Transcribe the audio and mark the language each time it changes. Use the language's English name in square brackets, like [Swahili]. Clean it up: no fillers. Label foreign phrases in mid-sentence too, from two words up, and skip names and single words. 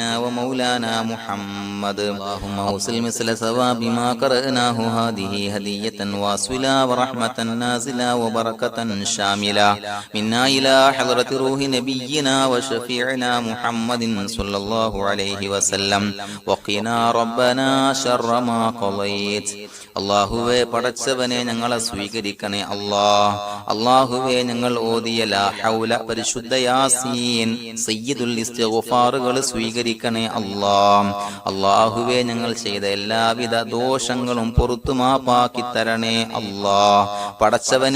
[Arabic] ومولانا محمد اللهم أوصل مثل ثواب ما قرأناه هذه هدية واصلة ورحمة نازلة وبركة شاملة منا إلى حضرة روح نبينا وشفيعنا محمد صلى الله عليه وسلم وقنا ربنا شر ما قضيت [Malayalam] അല്ലാഹുവേ പടച്ചവനെ ഞങ്ങളെ സ്വീകരിക്കണേ അല്ലാഹുവേ ഞങ്ങൾ ഓതിയ [Arabic] لا حول [Malayalam] പരിശുദ്ധ യാസീൻ സയ്യിദുൽ ഇസ്തിഗ്ഫാറുകൾ സ്വീകരിക്കണേ അല്ലാഹുവേ ഞങ്ങൾ ചെയ്ത എല്ലാവിധ ദോഷങ്ങളും പുറത്തു മാപ്പാക്കി തരണേ പടച്ചവനെ